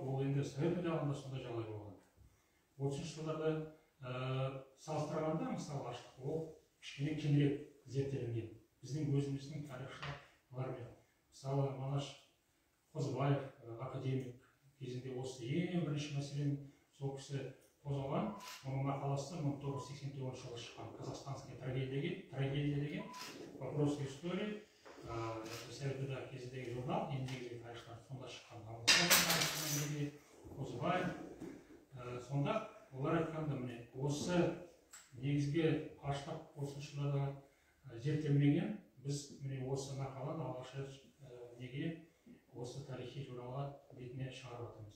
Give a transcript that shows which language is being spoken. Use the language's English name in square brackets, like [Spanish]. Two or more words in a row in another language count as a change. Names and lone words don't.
[Kazakh] Ол енді совет одағында сондай жағдай болған. 30 жылдарда салыстырғанда мысалы аштық ол кішкене кеңірек зерттелінген. Біздің өзіміздің тарихшылармен. Мысалы Манаш Қозыбаев академик кезінде осы ең бірінші мәселені сол кісі қозғаған. Оның мақаласы 1989 жылы шыққан «Казахстанская трагедия» деген «Вопросы истории» совет одағы кезіндегі журнал, негізгі тарихшылар сонда шыққан. Қозыбаев сонда олар айтқанда міне осы негізгі аштық 30 жылдарда зерттелмеген, біз міне осы мақаланы алғаш неге осы тарихи журналға бетіне шығарып жатырмыз.